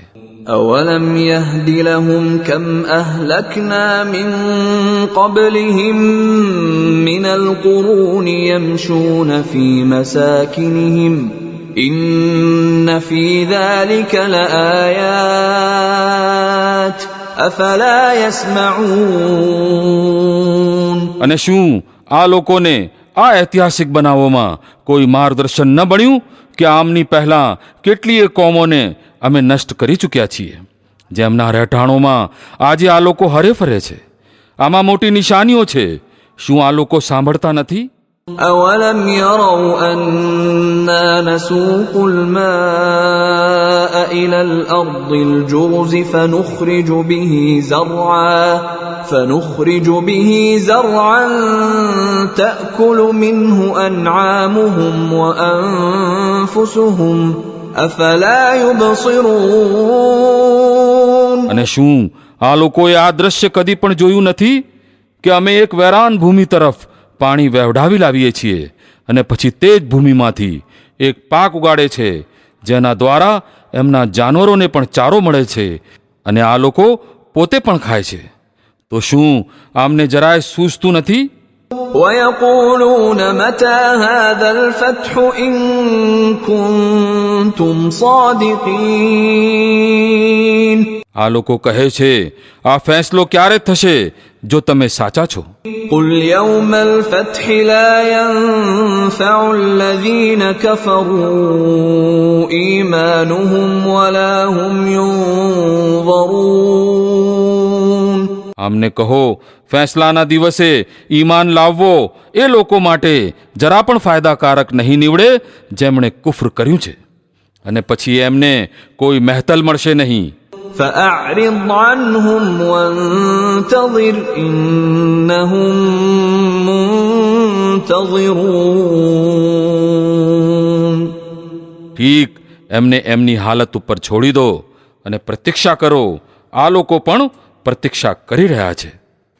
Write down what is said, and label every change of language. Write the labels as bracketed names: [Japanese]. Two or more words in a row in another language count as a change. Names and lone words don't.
[Arabic] أَوَلَمْ يَهْدِ لَهُمْ كَمْ أَهْلَكْنَا مِنْ قَبْلِهِمْ مِنَ الْقُرُونِ يَمْشُونَ فِي مَسَاكِنِهِمْ إِنَّ فِي ذَلِكَ لَآيَاتٍ أَفَلَا يَسْمَعُونَ. [Gujarati] અને શું આ લોકોને આ ઐતિહાસિક બનાવોમાં કોઈ માર્ગદર્શન ન બન્યું કે આમની પહેલાં કેટલીય કોમોને અમે નષ્ટ કરી ચૂક્યા છીએ જેમના રહેઠાણોમાં આજે આ લોકો હરે ફરે છે. આમાં મોટી નિશાનીઓ છે. શું આ લોકો સાંભળતા નથી? [Arabic] أَوَلَمْ يَرَوْا أَنَّا نَسُوقُ الْمَاءَ إِلَى الْأَرْضِ الْجُرُزِ فَنُخْرِجُ بِهِ زَرْعًا تَأْكُلُ مِنْهُ أَنْعَامُهُمْ وَأَنفُسُهُمْ أَفَلَا يُبْصِرُونَ. [Gujarati] અને શું આ લોકોએ આ દ્રશ્ય કદી પણ જોયું નથી કે અમે એક વેરાન ભૂમિ તરફ પાણી વહેવડાવી લાવીએ છીએ અને પછી તે જ ભૂમિમાંથી એક પાક ઉગાડે છે જેના દ્વારા એમના જાનવરોને પણ ચારો મળે છે અને આ લોકો પોતે પણ ખાય છે. તો શું આમને જરાય સૂઝતું નથી? [Arabic] وَيَقُولُونَ مَتَى هَذَا الْفَتْحُ إِن كُنتُمْ صَادِقِينَ. [Gujarati] આ લોકો કહે છે આ ફેંસલો ક્યારે થશે જો તમે સાચા છો? [Arabic] قُلْ يَوْمَ الْفَتْحِ لَا يَنفَعُ الَّذِينَ كَفَرُوا إِيمَانُهُمْ وَلَا هُمْ يُنظَرُونَ. [Gujarati] આમને કહો ફેંસલાના દિવસે ઈમાન લાવવો એ લોકો માટે જરા પણ ફાયદાકારક નહીં નીવડે જેમણે કુફર કર્યું છે અને પછી એમને કોઈ મહેતલ મળશે નહીં. [Arabic] فَأَعْرِضْ عَنْهُمْ وَانْتَظِرْ إِنَّهُمْ مُنْتَظِرُونَ. [Gujarati] ઠીક એમને એમની હાલત ઉપર છોડી દો અને પ્રતીક્ષા કરો. આ લોકો પણ પ્રતીક્ષા કરી રહ્યા છે.